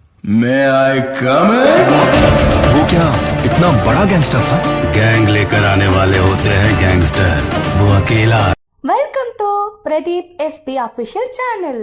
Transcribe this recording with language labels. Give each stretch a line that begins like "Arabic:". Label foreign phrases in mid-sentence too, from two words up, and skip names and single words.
English: May I come in?
Hindi: वो क्या इतना बड़ा गैंगस्टर था? गैंग लेकर आने वाले होते हैं गैंगस्टर, वो अकेला।
English: Welcome to Pradeep SP official channel.